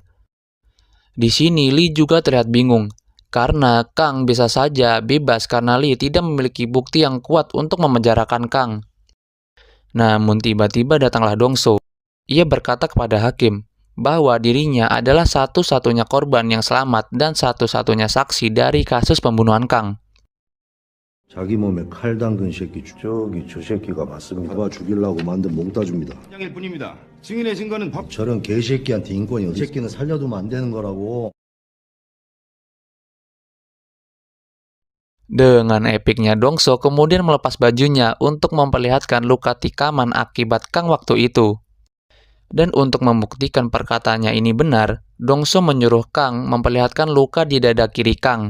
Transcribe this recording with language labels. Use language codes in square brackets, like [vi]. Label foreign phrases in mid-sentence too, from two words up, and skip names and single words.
[id] Di sini Lee juga terlihat bingung, karena Kang bisa saja bebas karena Lee tidak memiliki bukti yang kuat untuk memenjarakan Kang. Namun tiba-tiba datanglah Dongso. Ia berkata kepada hakim bahwa dirinya adalah satu-satunya korban yang selamat dan satu-satunya saksi dari kasus pembunuhan Kang. [ko] 자기 몸에 칼 담근 새끼 저기 저 새끼가 맞습니다. 잡아 죽이려고 만든 몽따주입니다. 장일 뿐입니다. 증인의 증거는 법. 저런 개새끼한테 인권이 어디? 새끼는 살려두면 안 되는 거라고. [id] Dengan epiknya Dongso kemudian melepas bajunya untuk memperlihatkan luka tikaman akibat Kang waktu itu. Dan untuk membuktikan perkataannya ini benar, Dongso menyuruh Kang memperlihatkan luka di dada kiri Kang.